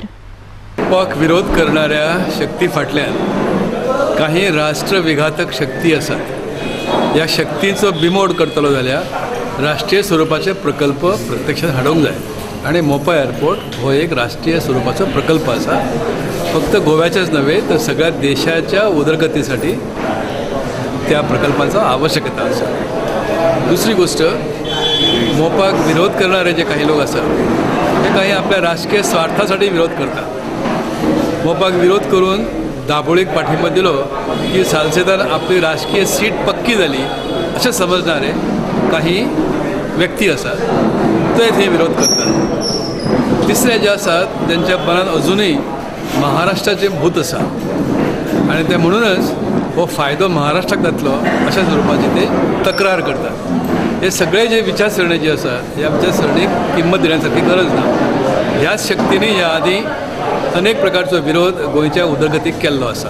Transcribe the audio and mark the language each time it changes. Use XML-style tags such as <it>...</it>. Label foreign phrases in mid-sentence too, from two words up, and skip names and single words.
<kok>मोपाक विरोध करणाऱ्या शक्ती फाटल्यान काही राष्ट्रविघातक शक्ती आसात. ह्या शक्तींचो बिमोड करतलो जाल्यार राष्ट्रीय स्वरूपाचे प्रकल्प प्रत्यक्षात हाडूंक जाय. आणि मोपा एअरपोर्ट हो एक राष्ट्रीय स्वरूपाचो प्रकल्प आसा. फक्त गोव्याचेच नव्हे तर सगळ्या देशाच्या उदरगतीसाठी त्या प्रकल्पांचा आवश्यकता आसा.</kok> <mr>दुसरी गोष्ट, मोपाक विरोध करणारे जे काही लोक असतात ते काही आपल्या राजकीय स्वार्थासाठी विरोध करतात. मोपाक विरोध करून</mr> <kok>दाबोळीक पाठिंबा दिलो</kok> <mr>की सालसेतान आपली राजकीय सीट</mr> <kok>पक्की जाली</kok> <mr>असे समजणारे काही व्यक्ती असतात ते हे विरोध करतात. तिसरे जे असतात त्यांच्या मनात अजूनही महाराष्ट्राचे भूत आसा आणि ते म्हणूनच</mr> <kok>हो फायदो महाराष्ट्राक जातलो</kok> <mr>अशा स्वरूपाची ते तक्रार करतात.</mr> <kok>हे सगळे जे विचारसरणी जी आसात ह्या विचारसरणीक किंमत देण्यासारखी गरज ना. ह्याच शक्तींनी ह्या आधी अनेक प्रकारचो विरोध गोंयच्या उदरगतीक केल्लो आसा.</kok>